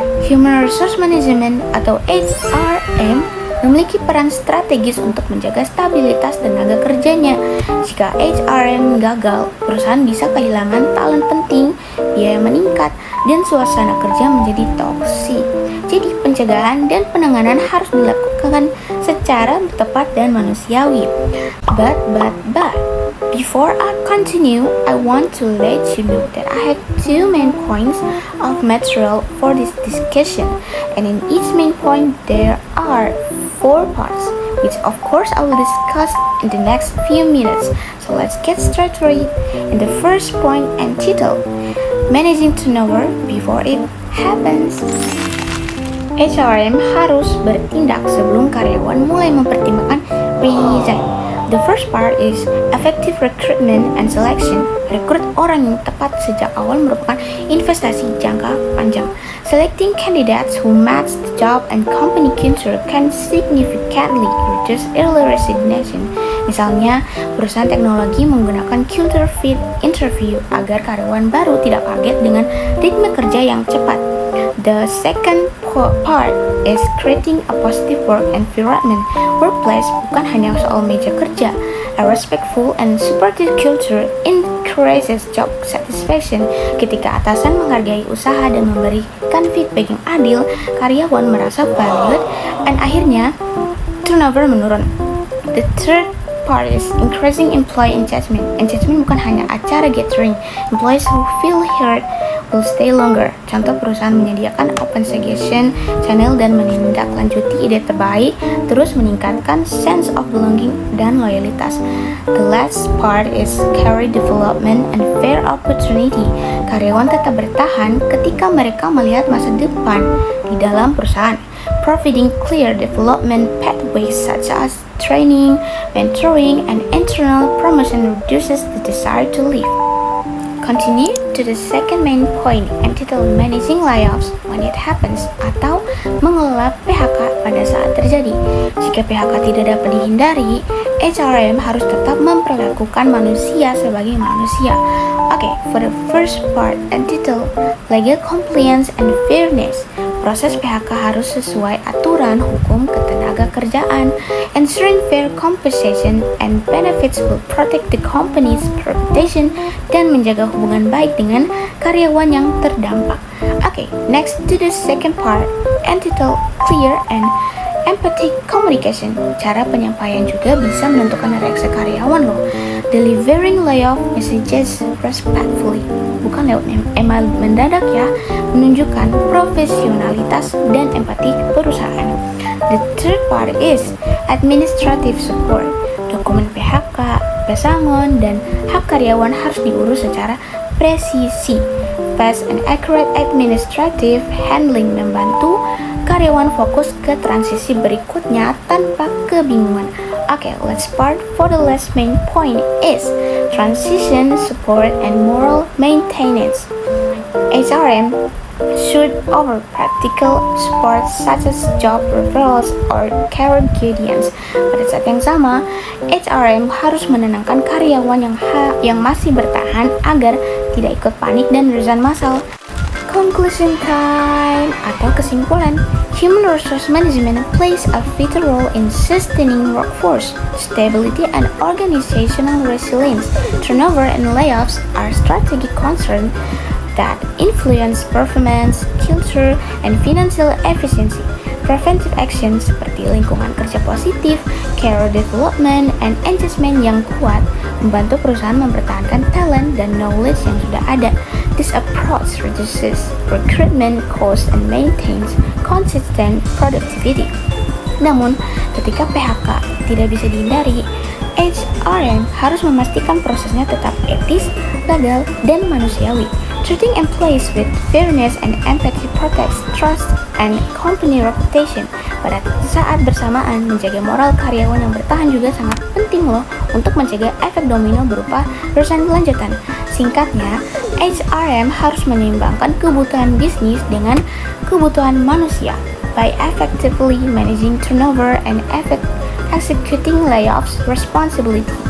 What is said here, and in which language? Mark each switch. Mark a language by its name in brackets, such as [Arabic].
[Indonesian] Human resource management atau HRM memiliki peran strategis untuk menjaga stabilitas tenaga kerjanya. Jika HRM gagal, perusahaan bisa kehilangan talent penting, biaya meningkat, dan suasana kerja menjadi toksik. Jadi pencegahan dan penanganan harus dilakukan secara tepat dan manusiawi. [English] But, before I continue, I want to let you know that I have two main points of material for this discussion, and in each main point there are 4 parts, which of course I will discuss in the next few minutes. So let's get straight to it. In the first point entitled Managing Turnover Before It Happens. [Indonesian] HRM harus bertindak sebelum karyawan mulai mempertimbangkan resign. [English] The first part is effective recruitment and selection. [Indonesian] Rekrut orang yang tepat sejak awal merupakan investasi jangka panjang. [English] Selecting candidates who match the job and company culture can significantly reduce early resignation. [Indonesian] Misalnya, perusahaan teknologi menggunakan culture fit interview agar karyawan baru tidak kaget dengan ritme kerja yang cepat. [English] The second part is creating a positive work environment. Workplace [Indonesian] bukan hanya soal meja kerja. [English] A respectful and supportive culture increases job satisfaction. [Indonesian] Ketika atasan menghargai usaha dan memberikan feedback yang adil, karyawan merasa valued dan akhirnya turnover menurun. [English] The third part is increasing employee engagement. Engagement [Indonesian] bukan hanya acara [English] gathering. Employees who feel heard will stay longer. [Indonesian] Contoh, perusahaan menyediakan open suggestion channel dan menindaklanjuti ide terbaik, terus meningkatkan sense of belonging dan loyalitas. [English] The last part is career development and fair opportunity. [Indonesian] Karyawan tetap bertahan ketika mereka melihat masa depan di dalam perusahaan. [English] Providing clear development pathways such as training, mentoring, and internal promotion reduces the desire to leave. Continue to the second main point entitled Managing Layoffs when it happens [Indonesian] atau mengelola PHK pada saat terjadi. Jika PHK tidak dapat dihindari, HRM harus tetap memperlakukan manusia sebagai manusia. [English] Okay, for the first part entitled Legal Compliance and Fairness. [Indonesian] Proses PHK harus sesuai aturan hukum ketenaga kerjaan. [English] Ensuring fair compensation and benefits will protect the company's reputation [Indonesian] dan menjaga hubungan baik dengan karyawan yang terdampak. [English] Okay, next to the second part entitled Clear and Empathic Communication. [Indonesian] Cara penyampaian juga bisa menentukan reaksi karyawan loh. [English] Delivering layoff messages respectfully, [Indonesian] bukan lewat email mendadak ya, menunjukkan profesionalitas dan empati perusahaan. [English] The third part is administrative support. [Indonesian] Dokumen PHK, pesangon, dan hak karyawan harus diurus secara presisi. [English] Fast and accurate administrative handling [Indonesian] membantu karyawan fokus ke transisi berikutnya tanpa kebingungan. [English] Okay, let's start for the last main point is transition support and moral maintenance. HRM should over practical support such as job referrals or career guidance. [Indonesian] Pada saat yang sama, HRM harus menenangkan karyawan yang masih bertahan agar tidak ikut panik dan resign massal. [English] Conclusion time [Indonesian] atau kesimpulan. [English] Human resource management plays a vital role in sustaining workforce stability and organizational resilience. Turnover and layoffs are strategic concerns that influence performance, culture, and financial efficiency. Preventive actions seperti lingkungan kerja positif, career development, and engagement yang kuat membantu perusahaan mempertahankan talent dan knowledge yang sudah ada. This approach reduces recruitment costs and maintains consistent productivity. [Indonesian] Namun, ketika PHK tidak bisa dihindari, HRM harus memastikan prosesnya tetap etis, legal, dan manusiawi. [English] Treating employees with fairness and empathy protects trust and company reputation. [Indonesian] Pada saat bersamaan, menjaga moral karyawan yang bertahan juga sangat penting loh untuk mencegah efek domino berupa resign lanjutan. Singkatnya, HRM harus menyeimbangkan kebutuhan bisnis dengan kebutuhan manusia [English] by effectively managing turnover and executing layoffs responsibly.